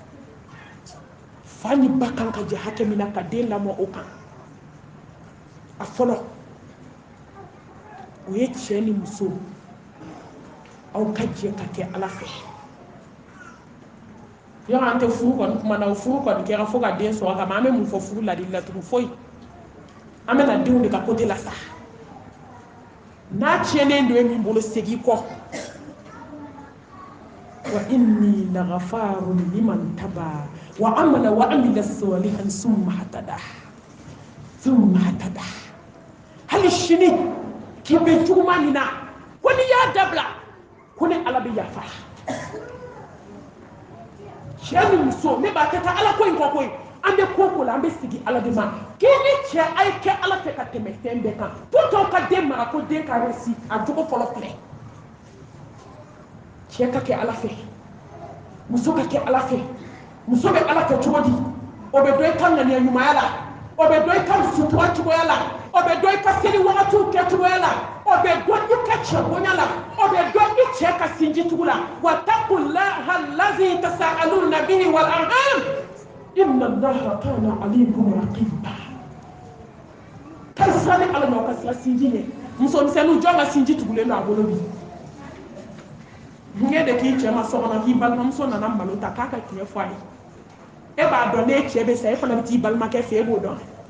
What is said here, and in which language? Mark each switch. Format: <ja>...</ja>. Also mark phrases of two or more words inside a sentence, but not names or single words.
<bm>fa ni ba kan ka jɛ hakɛ min na ka den lamɔ o kan a fɔlɔ o ye cɛ ni muso aw ka jɛ ka kɛ ala fɛ yɔrɔ an tɛ furu kɔni kuma na o furu kɔni kɛra fo ka den sɔrɔ kama an bɛ mun fɔ furu ladili la tugun foyi an bɛna denw de ka côté la sa n'a tiɲɛnen don e min bolo segin kɔ</bm> <ar>وإني لغفار لمن تاب وآمن وعمل صالحا ثم اهتدى</ar> <bm>hali sini k'i bɛ juguman min na ko n'i y'a dabila ko ni ala bɛ yafa cɛ ni muso ne b'a kɛ taa ala ko in kɔ koyi an bɛ ko la an bɛ sigi ala de ma k'i ni cɛ a ye kɛ ala fɛ ka tɛmɛ fɛn bɛɛ kan pour ka den mara ko den ka réussir a jogo fɔlɔ filɛ cɛ ka kɛ ala fɛ muso ka kɛ ala fɛ muso bɛ ala fɛ cogo di o bɛ dɔn i ka ŋaniya ɲumanya la o bɛ dɔn i ka sutura cogoya la o bɛ dɔn i ka seli wagatiw kɛ cogoya la o bɛ dɔn i ka cɛ bonya la o bɛ dɔn i cɛ ka sinji tugu la</bm> <ar>واتقوا الله الذي تساءلون به والأرحام إن الله كان عليكم رقيبا</ar> <bm>karisa ni ala n'aw ka sira sinji ɲɛ musomisɛnninw jɔn ka sinji tugulen don a bolo bi ŋɛ de k'i cɛ ma so kɔnɔ k'i balimamuso nana malo ta k'a ka tiɲɛ fɔ a ye e b'a dɔn ne cɛ bɛ sa e fana bɛ t'i balimakɛ fɛ e b'o dɔn</bm>